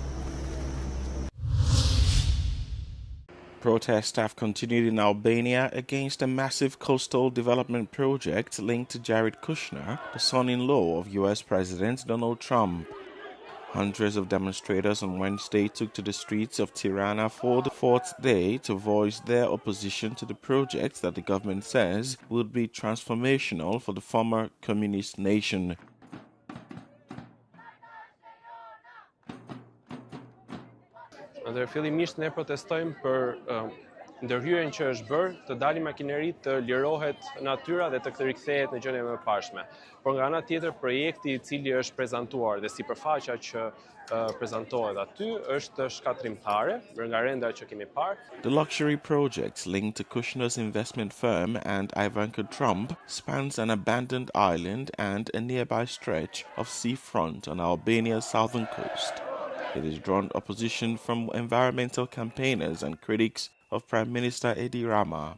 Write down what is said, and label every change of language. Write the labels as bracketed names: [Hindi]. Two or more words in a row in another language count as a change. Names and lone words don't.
[English] Protests have continued in Albania against a massive coastal development project linked to Jared Kushner, the son-in-law of US President Donald Trump. Hundreds of demonstrators on Wednesday took to the streets of Tirana for the fourth day to voice their opposition to the project that the government says would be transformational for the former communist nation. [Albanian] Fillimisht ne protestojmë për ndërhyrjen që është bërë të dalin makineri të lirohet natyra dhe të rikthehet në gjendje më parshme. Por nga ana tjetër projekti I cili është prezantuar dhe sipërfaqja që prezantohet aty është shkatrimtare, nga renda që kemi parë. [English] The luxury project linked to Kushner's investment firm and Ivanka Trump spans an abandoned island and a nearby stretch of seafront on Albania's southern coast. It has drawn opposition from environmental campaigners and critics of Prime Minister Edi Rama.